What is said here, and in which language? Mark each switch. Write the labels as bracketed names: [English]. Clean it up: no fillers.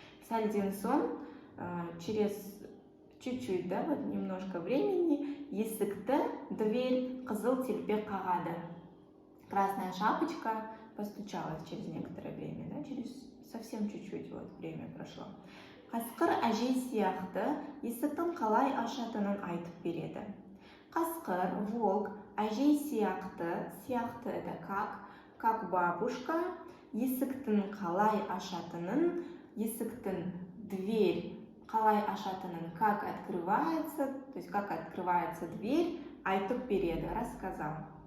[Kazakh] Сәлден соң, [Russian] через чуть-чуть, да, вот немножко времени, [Kazakh] есікті, [Russian] дверь, [Kazakh] қызыл телпек қағады. [Russian] Красная шапочка постучалась через некоторое время, да, через совсем чуть-чуть вот время прошло. [Kazakh] Қасқыр әжей сияқты есіктің қалай ашатынын айтып береді. [Russian] Қасқыр, волк, [Kazakh] әжей сияқты [Russian] это как бабушка, [Kazakh] есіктің қалай ашатынын, [Russian] есіктің дверь қалай ашатынын, как открывается, то есть как открывается дверь, [Kazakh] айтып береді, [Russian] рассказал.